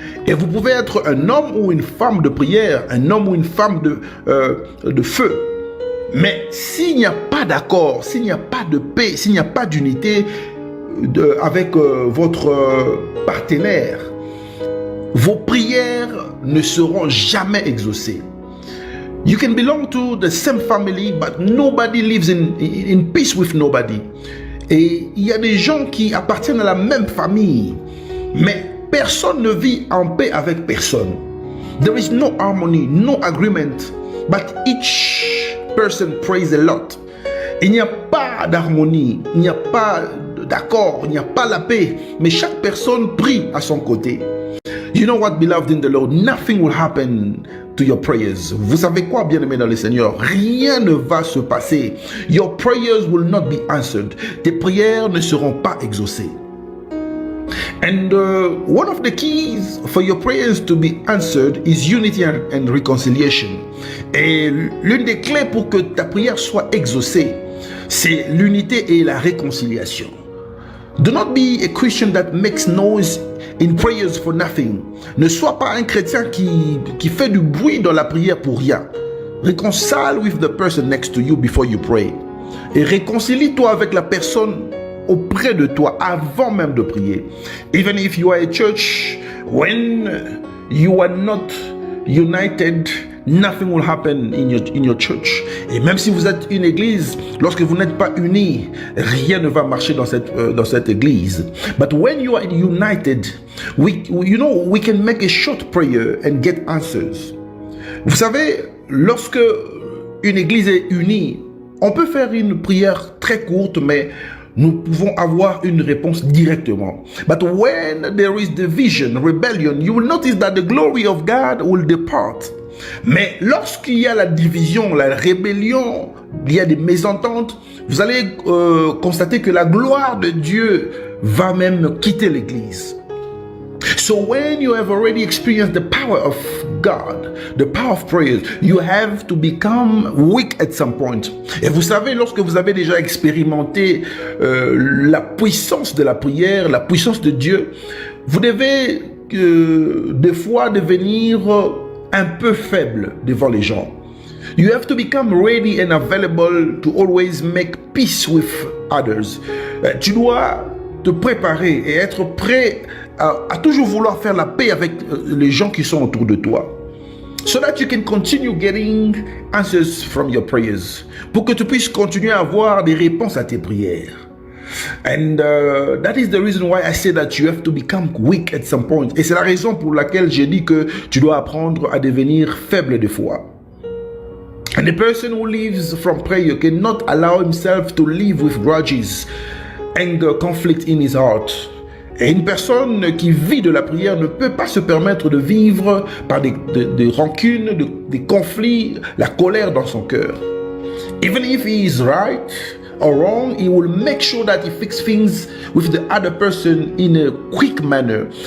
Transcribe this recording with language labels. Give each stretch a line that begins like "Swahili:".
French: Et vous pouvez être un homme ou une femme de prière, un homme ou une femme de feu. Mais s'il n'y a pas d'accord, s'il n'y a pas de paix, s'il n'y a pas d'unité avec votre partenaire, vos prières ne seront jamais exaucées.
English: You can belong to the same family, but nobody lives in peace with nobody.
French: Et il y a des gens qui appartiennent à la même famille, mais personne ne vit en paix avec personne.
English: There is no harmony, no agreement, but each person prays a lot.
French: Il n'y a pas d'harmonie, il n'y a pas d'accord, il n'y a pas la paix, mais chaque personne prie à son côté.
English: You know what, beloved in the Lord, nothing will happen to your prayers.
French: Vous savez quoi, bien-aimés dans le Seigneur? Rien ne va se passer.
English: Your prayers will not be answered.
French: Tes prières ne seront pas exaucées.
English: And one of the keys for your prayers to be answered is unity and reconciliation.
French: Et l'une des clés pour que ta prière soit exaucée, c'est l'unité et la réconciliation.
English: Do not be a Christian that makes noise in prayers for nothing.
French: Ne sois pas un chrétien qui fait du bruit dans la prière pour rien.
English: Reconcile with the person next to you before you pray.
French: Et réconcilie-toi avec la personne auprès de toi avant même de prier.
English: Even if you are a church, when you are not united, nothing will happen in your church.
French: Et même si vous êtes une église, lorsque vous n'êtes pas unis, rien ne va marcher dans cette église.
English: But when you are united, we can make a short prayer and get answers.
French: Vous savez, lorsque une église est unie, on peut faire une prière très courte, mais nous pouvons avoir une réponse directement.
English: But when there is division, rebellion, you will notice that the glory of God will depart.
French: Mais lorsqu'il y a la division, la rébellion, il y a des mésententes, vous allez constater que la gloire de Dieu va même quitter l'église.
English: So when you have already experienced the power of God, the power of prayers, you have to become weak at some point.
French: Et vous savez, lorsque vous avez déjà expérimenté la puissance de la prière, la puissance de Dieu, vous devez des fois devenir un peu faible devant les gens.
English: You have to become ready and available to always make peace with others.
French: Tu dois te préparer et être prêt à toujours vouloir faire la paix avec les gens qui sont autour de toi.
English: So that you can continue getting answers from your prayers.
French: Pour que tu puisses continuer à avoir des réponses à tes prières.
English: And that is the reason why I say that you have to become weak at some point.
French: Et c'est la raison pour laquelle j'ai dit que tu dois apprendre à devenir faible de foi.
English: And a person who lives from prayer cannot allow himself to live with grudges, anger, conflict in his heart.
French: Et une personne qui vit de la prière ne peut pas se permettre de vivre par des rancunes, des conflits, la colère dans son cœur.
English: Even if he is right or wrong, he will make sure that he fixes things with the other person in a quick manner.